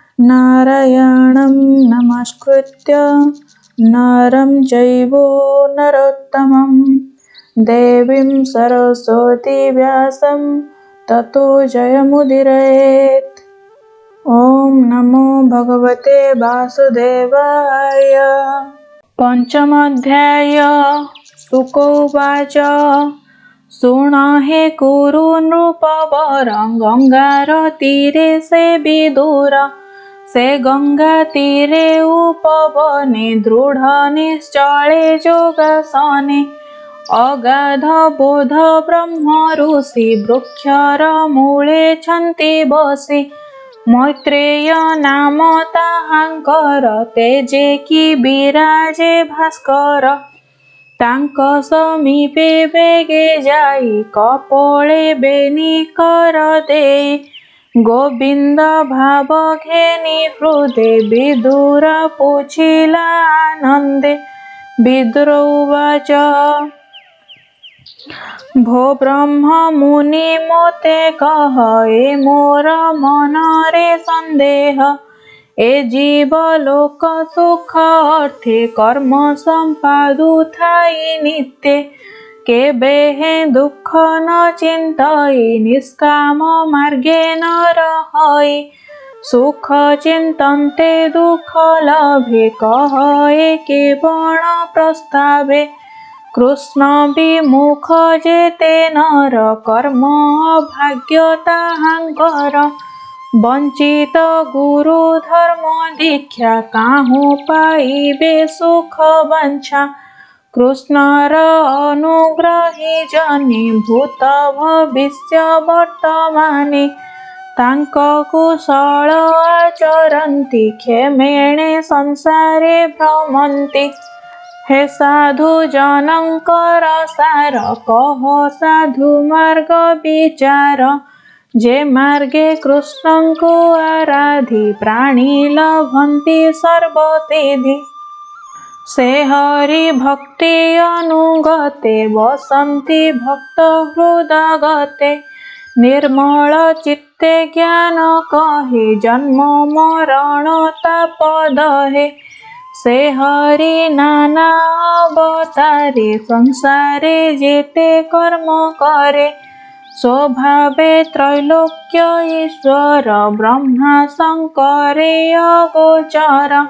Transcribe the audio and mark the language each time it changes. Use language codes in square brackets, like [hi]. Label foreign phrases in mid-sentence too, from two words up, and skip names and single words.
[sa] नारायणं नमस्कृत्य नरं चैव नरोत्तमं देवीं सरस्वती व्यासं ततो जयमुदीरयेत्। ॐ नमो भगवते वासुदेवाय। पंचमोऽध्याय। शुक उवाच [or] ଶୃଣହେ କୁରୁ ନୃପବର ଗଙ୍ଗାର ତୀରେ ସେ ବିଦୁର ସେ ଗଙ୍ଗା ତୀରେ ଉପବନେ ଦୃଢ଼ ନିଶ୍ଚଳେ ଯୋଗାସନେ ଅଗାଧ ବୋଧ ବ୍ରହ୍ମ ଋଷି ବୃକ୍ଷର ମୂଳେ ଛନ୍ତି ବସି ମୈତ୍ରେୟ ନାମ ତାହାଙ୍କର ତେଜେ କି ବିରାଜେ ଭାସ୍କର ତାଙ୍କ ସମୀପେ ବେଗେ ଯାଇ କପୋଳେ ବେଣୀ କର ଦେଇ ଗୋବିନ୍ଦ ଭାବ ଘେନି ହୃଦେ ବିଦୁର ପୁଛିଲା ଆନନ୍ଦେ [sa] विदुर उवाच [or] ଭୋ ବ୍ରହ୍ମ ମୁନି ମୋତେ କହ ଏ ମୋର ମନରେ ସନ୍ଦେହ ଏ ଜୀବ ଲୋକ ସୁଖ ଅର୍ଥେ କର୍ମ ସମ୍ପାଦୁ ଥାଇ ନିତ୍ୟ କେବେ ହେ ଦୁଖ ନ ଚିନ୍ତଇ ନିଷ୍କାମ ମାର୍ଗେ ନ ରହଇ ସୁଖ ଚିନ୍ତନ୍ତେ ଦୁଖ ଲଭେ କହ ଏ କେବଳ ପ୍ରସ୍ତାବେ କୃଷ୍ଣ ବିମୁଖ ଯେତେ ନର କର୍ମ ଭାଗ୍ୟ ତାହାଙ୍କର ବଞ୍ଚିତ ଗୁରୁ ଧର୍ମ ଦୀକ୍ଷା କାହୁ ପାଇବେ ସୁଖ ବାଞ୍ଛା କୃଷ୍ଣର ଅନୁଗ୍ରହୀ ଜନି ଭୂତ ଭବିଷ୍ୟ ବର୍ତ୍ତମାନେ ତାଙ୍କ କୁଶଳ ଆଚରନ୍ତି କ୍ଷେମେଣେ ସଂସାରେ ଭ୍ରମନ୍ତି ହେ ସାଧୁ ଜନଙ୍କର ସାର କହ ସାଧୁ ମାର୍ଗ ବିଚାର ଯେ ମାର୍ଗେ କୃଷ୍ଣ କୋ ଆରାଧି ପ୍ରାଣୀ ଲଭନ୍ତି ସର୍ବସିଦ୍ଧି ସେ ହରି ଭକ୍ତି ଅନୁଗତେ ବସନ୍ତି ଭକ୍ତ ହୃଦଗତେ ନିର୍ମଳ ଚିତ୍ତେ ଜ୍ଞାନ କହେ ଜନ୍ମ ମରଣ ତାପ ଦହେ ସେ ହରି ନାନା ଅବତାରେ ସଂସାରେ ଯେତେ କର୍ମ କରେ ସ୍ୱଭାବେ ତ୍ରୈଲୋକ୍ୟ ଈଶ୍ୱର ବ୍ରହ୍ମା ଶଙ୍କରେ ଅଗୋଚର